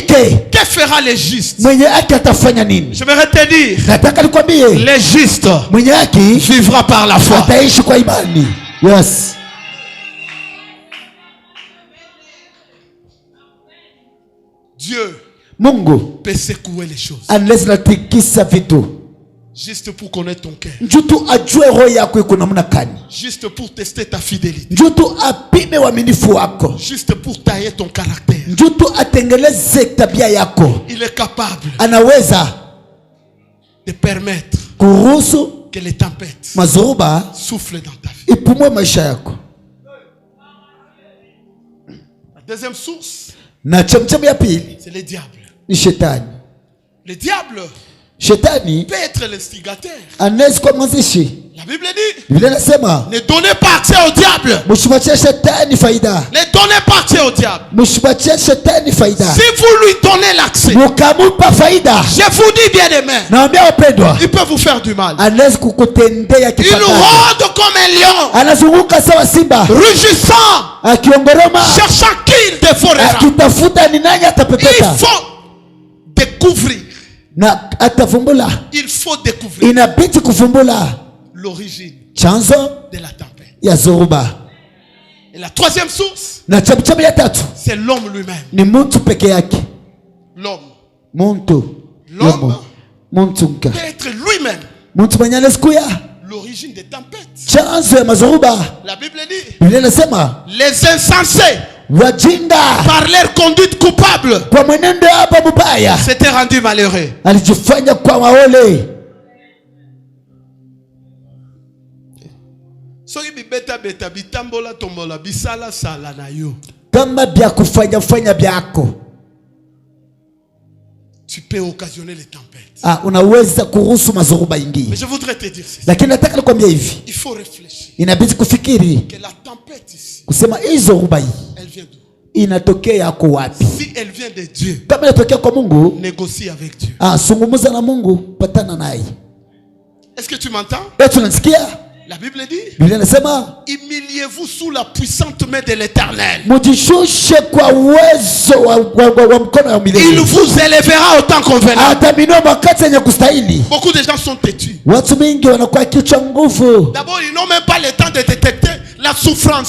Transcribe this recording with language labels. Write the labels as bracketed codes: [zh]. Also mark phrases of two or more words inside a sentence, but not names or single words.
[fr] Que fera les justes? J'aimerais te dire. Les justes vivra par la foi. Yes. Dieu [sw] Mungu [fr] peut secouer les choses. [sw] Anaweza natikisa vitu. [fr] Juste pour connaître ton cœur. [sw] Njutu ajue roho yako iko namna gani. [fr] Juste pour tester ta fidélité. [sw] Njutu apime uaminifu wako. [fr] Juste pour tailler ton caractère. [sw] Njutu atengeleze tabia yako. [fr] Il est capable. [sw] Anaweza [fr] de permettre [sw] kuruhusu [fr] que les tempêtes [sw] mazoruba [fr] soufflent dans ta vie. [sw] Ipumue maisha yako. [fr] La deuxième source. [sw] Na chemchemi ya pili. [fr] C'est le diable. [sw] Ni shetani. [fr] Le diable [sw] Shetani [fr] peut être l'instigateur. [sw] Anaweza kuwa mwanzishi. [fr] La Bible dit. [sw] Biblia inasema. [fr] Ne donnez pas accès au diable. [sw] Msipatie shetani faida. [fr] Ne donnez pas accès au diable. [sw] Msipatie shetani faida. [fr] Si vous lui donnez l'accès. [sw] Mkamupa faida. [fr] Je vous dis bien aimé. [sw] Naambia wapendwa. [fr] Il peut vous faire du mal. [sw] Anaweza kukutendea kibaya. [fr] Il rôde comme un lion. [sw] Anazunguka sawa simba. [fr] Rugissant. [sw] Akiongoroma. [fr] Cherchant qui il dévorera. [sw] Akitafuta ni nani atapepeta. [fr] Il faut découvrir. [sw] Na atavumbula. [fr] Il faut découvrir. [sw] Inabidi kuvumbula [fr] l'origine [sw] chanzo [fr] de la tempête. [sw] Ya zoruba. [fr] Et la troisième source. [sw] Na chemchemi ya tatu. [fr] C'est l'homme lui-même. [sw] Ni mtu peke yake. [fr] L'homme. [sw] Muntu. [fr] L'homme. [sw] Muntu [fr] peut être lui-même. [sw] Muntu mwenye anasikuya. [fr] L'origine des tempêtes. [sw] Chanzo ya mazoruba. [fr] La Bible dit. [sw] Biblia inasema. [fr] Les insensés. [sw] Wajinga. [fr] Par leur conduite coupable. [sw] Kwa mwenendo hapa mubaya. [fr] S'était rendu malheureux. [sw] Alijifanya kwa maole. [ln] Soki bibeta beta bitambola tombola bisala sala na yo. [sw] Kama bya kufanya fanya byako. [fr] Tu peux occasionner les tempêtes. [sw] Unaweza kuruhusu mazoruba ingie. [fr] Mais je voudrais te dire ceci. [sw] Lakini nataka nikwambie hivi. [fr] Il faut réfléchir. [sw] Inabidi kufikiri. [fr] Que la tempête ici. [sw] Kusema hizo ruba hii. [fr] Elle vient d'où? [sw] Inatokea yako wapi? [fr] Si elle vient de Dieu. [sw] Kama inatokea kwa Mungu, [fr] négocie avec Dieu. [sw] Zungumza na Mungu, patana naye. [fr] Est-ce que tu m'entends? [sw] Tunasikia? [fr] La Bible dit, humiliez-vous sous la puissante main de l'Éternel. Il vous élèvera autant convenable. Beaucoup de gens sont têtus. D'abord, ils n'ont même pas le temps de détecter la souffrance.